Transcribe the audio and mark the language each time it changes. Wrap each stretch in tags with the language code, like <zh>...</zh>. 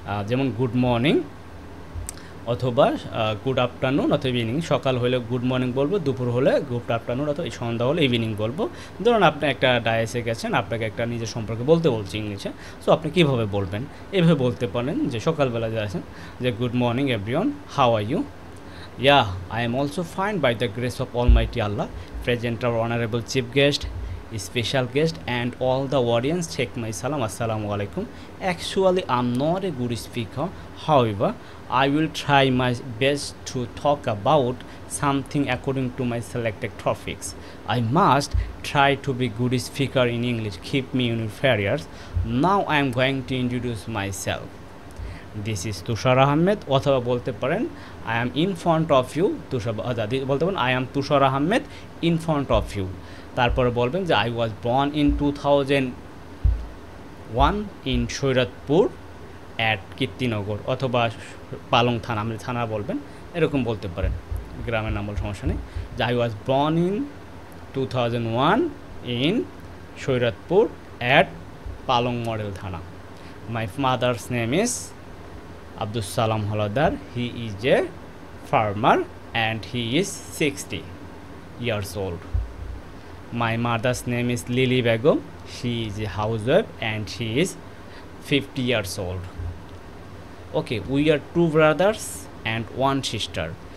<en>যেমন good morning অথবা good afternoon অথবা ইভিনিং।</en> <bn>সকাল হলে গুড মর্নিং বলবো, দুপুর হলে গুড আফটারনুন অথবা সন্ধ্যা হলে ইভিনিং বলবো। ধরুন আপনি একটা ডায়াসে গেছেন, আপনাকে একটা নিজের সম্পর্কে বলতে বলছি ইংলিশে, সো আপনি কীভাবে বলবেন? এভাবে বলতে পারেন যে সকালবেলা যে আছেন যে</bn> <en>Good morning everyone, how are you? Yeah, I am also fine by the grace of Almighty Allah. Present our honorable chief guest, special guest, and all the audience. Take my salam. Assalamu alaikum. Actually, I'm not a good speaker. However, I will try my best to talk about something according to my selected topics. I must try to be good speaker in English. Keep me in your prayers. Now I am going to introduce myself. This is Tushar Ahmed,</en> <bn>অথবা বলতে পারেন</bn> <en>I am in front of you.</en> <bn>বলতে পারেন</bn> <en>I am Tushar Ahmed in front of you.</en> <bn>তারপরে বলবেন যে</bn> <en>I was born in 2001 in Saidpur at Kirtinagar,</en> <bn>অথবা পালং থানা, আপনি থানা বলবেন, এরকম বলতে পারেন, গ্রামের নাম বল সমস্যা নেই।</bn> <en>যে I was born in 2001 in Saidpur at Palong model থানা। My mother's name is Abdul Salam Haladar. He is a farmer and he is 60 years old. My mother's name is Lily Begum. She is a housewife and she is 50 years old. Okay, we are two brothers and one sister.</en>